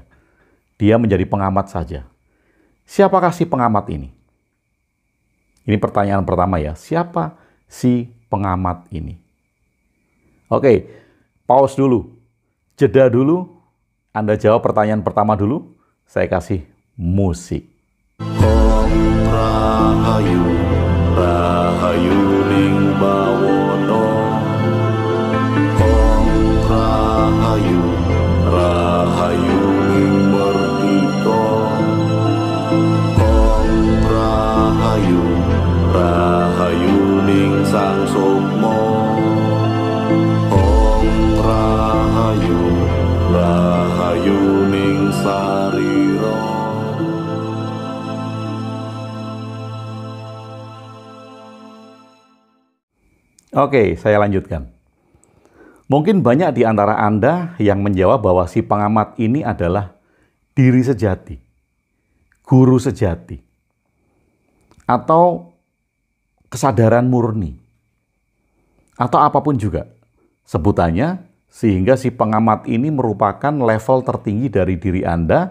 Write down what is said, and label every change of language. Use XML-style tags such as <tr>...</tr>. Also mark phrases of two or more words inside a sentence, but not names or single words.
<id>Dia menjadi pengamat saja. Siapakah si pengamat ini? Ini pertanyaan pertama ya. Siapa si pengamat ini? Oke, pause dulu. Jeda dulu. Anda jawab pertanyaan pertama dulu. Saya kasih musik.</id> <jv>Om Rahayu, Rahayu Ning Bawono. Om Rahayu, Rahayu Ning Merdika. Om Rahayu, Rahayu Ning Sang Sukma. Om Rahayu, sarira.</jv> <id>Oke, saya lanjutkan. Mungkin banyak di antara Anda yang menjawab bahwa si pengamat ini adalah diri sejati, guru sejati, atau kesadaran murni, atau apapun juga sebutannya, sehingga si pengamat ini merupakan level tertinggi dari diri Anda.</id>